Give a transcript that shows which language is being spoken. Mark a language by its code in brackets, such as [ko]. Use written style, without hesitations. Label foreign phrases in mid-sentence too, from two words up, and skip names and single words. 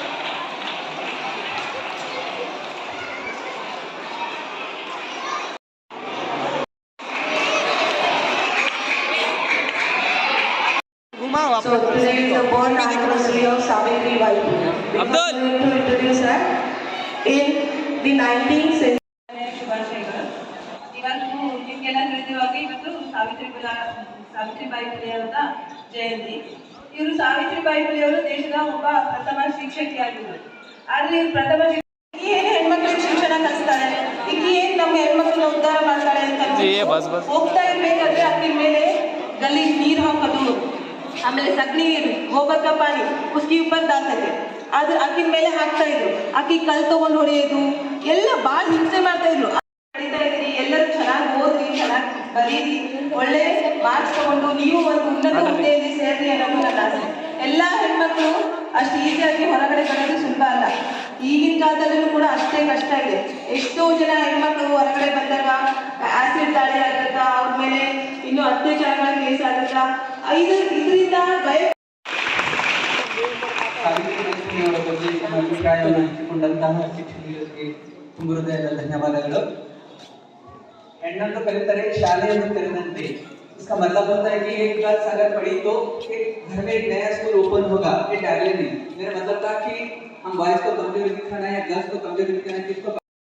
[en] So today is the born anniversary of Savitri Bai. Abdul To introduce her in the 19th century. [kn] ಇವತ್ತು ನಿಮಗೆಲ್ಲ ತಿಳಿದಿರುವಾಗ ಇವತ್ತು ಸಾವಿತ್ರಿಬಾಯಿ ಫುಲೆ ಅವರ ಜಯಂತಿ. ಇವರು ಸಾವಿತ್ರಿಬಾಯಿ ಫುಲೆ ಅವರು ದೇಶದ ಒಬ್ಬ ಪ್ರಥಮ ಶಿಕ್ಷಕಿಯಾಗಿದ್ದರು. ಆದ್ರೆ ಇವರು ಪ್ರಥಮ ಏನು ಹೆಣ್ಮಕ್ಳಿಗೆ ಶಿಕ್ಷಣ ಕಲಿಸ್ತಾಳೆ, ಈಗ ಏನು ನಮ್ಮ ಹೆಣ್ಮಕ್ಳನ್ನ ಉದ್ಧಾರ ಮಾಡ್ತಾಳೆ ಅಂತ ಹೋಗ್ತಾ ಇರ್ಬೇಕಾದ್ರೆ ಅಕ್ಕಿನ ಮೇಲೆ ಗಲೀಜ್ ನೀರು ಹಾಕೋದು, ಆಮೇಲೆ ಸಗಣಿ [hi] गोबर का पानी उसके ऊपर डालते [kn] ಅದು ಅಕ್ಕಿನ ಮೇಲೆ ಹಾಕ್ತಾ ಇದ್ರು. ಅಕ್ಕಿ ಕಲ್ ತಗೊಂಡು ಹೊಡೆಯೋದು ಎಲ್ಲ ಭಾಳ ಹಿಂಸೆ ಮಾಡ್ತಾ ಇದ್ರು. ಎಲ್ಲರೂ ಚೆನ್ನಾಗಿ ಓದಿ, ಚೆನ್ನಾಗಿ ಬರೀರಿ, ಒಳ್ಳೆ ಮಾರ್ಕ್ಸ್ ತಗೊಂಡು ನೀವು ಒಂದು ಉನ್ನತ ಹುದ್ದೆಯಲ್ಲಿ ಸೇರಿ ಅನ್ನೋದು ನನ್ನ ಆಸೆ. ಎಲ್ಲ ಹೆಣ್ಮಕ್ಳು ಅಷ್ಟು ಈಸಿಯಾಗಿ ಹೊರಗಡೆ ಬರೋದು ಸುಲಭ ಅಲ್ಲ. ಈಗಿನ ಕಾಲದಲ್ಲೂ ಕೂಡ ಅಷ್ಟೇ ಕಷ್ಟ ಇದೆ. ಎಷ್ಟೋ ಜನ ಹೆಣ್ಮಕ್ಳು ಹೊರಗಡೆ ಬಂದಾಗ ಆಸಿಡ್ ದಾಳಿ ಆಗತ್ತ, ಅವ್ರ ಮೇಲೆ ಇನ್ನೂ ಅತ್ಯಾಚಾರಗಳ ಕೇಸ್ ಆಗತ್ತ. ಇದರಿಂದ ಭಯ ಅಭಿಪ್ರಾಯವನ್ನು ಹಂಚಿಕೊಂಡಂತಹ ಶಿಕ್ಷಕರಿಗೆ ತುಂಬ ಹೃದಯದ ಧನ್ಯವಾದಗಳು. ಹೆಣ್ಣನ್ನು ಕಲಿತರೆ ಶಾಲೆಯನ್ನು ತೆರೆದಂತೆ. [hi] इसका मतलब होता है कि एक क्लास अगर पढ़ी तो एक घर में एक नया [en] school open [hi] होगा, ये टैगलाइन है. मेरा मतलब था कि हम बॉयज को कमजोरी दिखाना है या गर्ल्स को कमजोरी दिखाना है, किसको